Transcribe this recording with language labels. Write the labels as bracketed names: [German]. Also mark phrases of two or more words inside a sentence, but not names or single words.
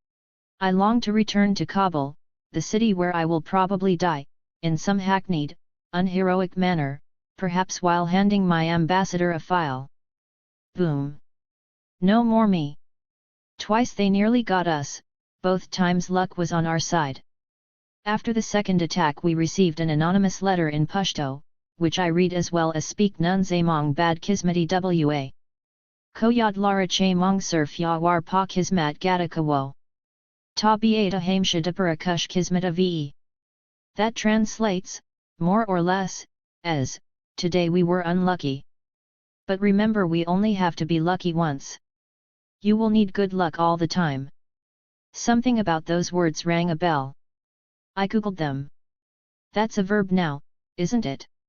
[English] I long to return to Kabul, the city where I will probably die, in some hackneyed, unheroic manner, perhaps while handing my ambassador a file. Boom. No more me. Twice they nearly got us, both times luck was on our side. After the second attack we received an anonymous letter in Pashto, which I read as well as speak [Pashto] نن زموږ بد قسمتي وه. خو یاد لره چې موږ صرف یو وار په قسمت ګټه کوو. ته به همېشه د پوره خوش قسمته وې. [English] That translates, more or less, as, today we were unlucky. But remember, we only have to be lucky once. You will need good luck all the time. Something about those words rang a bell. I googled them. That's a verb now, isn't it?